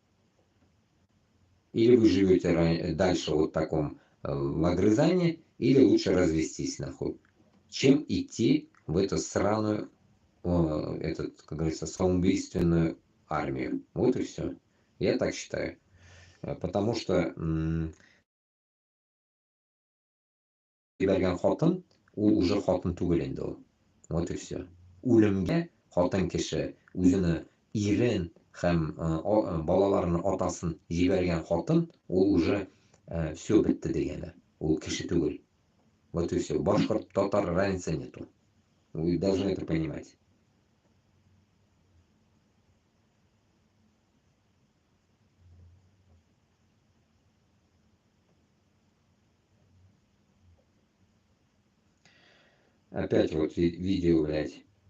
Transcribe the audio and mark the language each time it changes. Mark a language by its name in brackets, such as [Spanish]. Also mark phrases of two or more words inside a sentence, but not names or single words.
[Russian] Или вы живете дальше вот в таком в огрызании, или лучше развестись, нахуй, чем идти в эту сраную как говорится, самоубийственную армию. Вот и все. Я так считаю. Потому что [Tatar] берген хатын, ул уже хатын түгел инде ул. [Russian] Вот и все. [Tatar] Үлемгә хатын кеше үзенең ирен һәм балаларының атасын җибәргән хатын, ул [Russian] уже все [Tatar] бетте дигәне. Ул кеше түгел. [Russian] Вот и все. Башкорт, татар разницы нету. Вы должны это понимать. Опять вот видео, блядь.